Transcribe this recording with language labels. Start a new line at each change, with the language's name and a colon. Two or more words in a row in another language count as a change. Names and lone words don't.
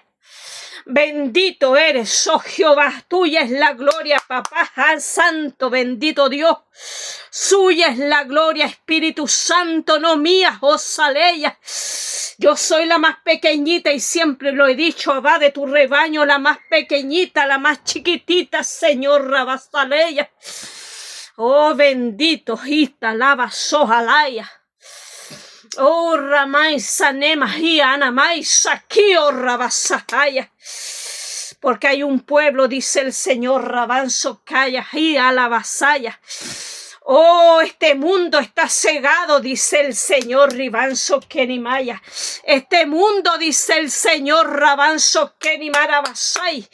Spanish: Bendito eres, oh Jehová, tuya es la gloria, papá, al santo, bendito Dios. Suya es la gloria, Espíritu Santo, no mía, oh Saleya. Yo soy la más pequeñita y siempre lo he dicho, va de tu rebaño, la más pequeñita, la más chiquitita, Señor Rabasaleya. Oh, bendito, Ita, lava, sojalaya. Oh, Ramay, Sanema, y Anamay, Saquio, Rabasahaya. Porque hay un pueblo, dice el Señor, Rabanzo, Calla, y Alabasaya. Oh, este mundo está cegado, dice el Señor, Ribanzo Kenimaya. Este mundo, dice el Señor, Rabanzo Kenimarabasai.